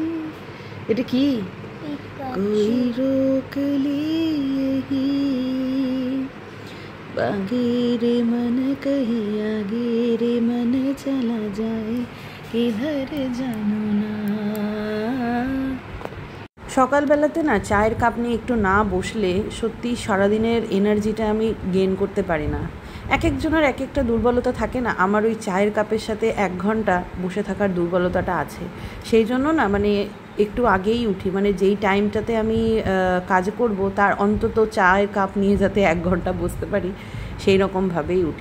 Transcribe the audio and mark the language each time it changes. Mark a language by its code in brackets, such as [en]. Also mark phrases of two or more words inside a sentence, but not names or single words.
[bn] এটা কি? [hi] कोई रोक ले यही बागे रे मन कहीं आगे रे मन चला जाए किधर जानो ना। [bn] সকালবেলাতে না চায়ের কাপ নিয়ে একটু না বসলে সত্যি সারাদিনের এনার্জিটা আমি গেইন করতে পারি না। এক একজনের এক একটা দুর্বলতা থাকে না, আমার ওই চায়ের কাপের সাথে 1 ঘন্টা বসে থাকার দুর্বলতাটা আছে। সেই জন্য না মানে একটু আগেই উঠি, মানে যেই টাইমটাতে আমি কাজ করব তার অন্তত চায়ের কাপ নিয়ে যাতে 1 ঘন্টা বসতে পারি সেই রকমভাবেই উঠি।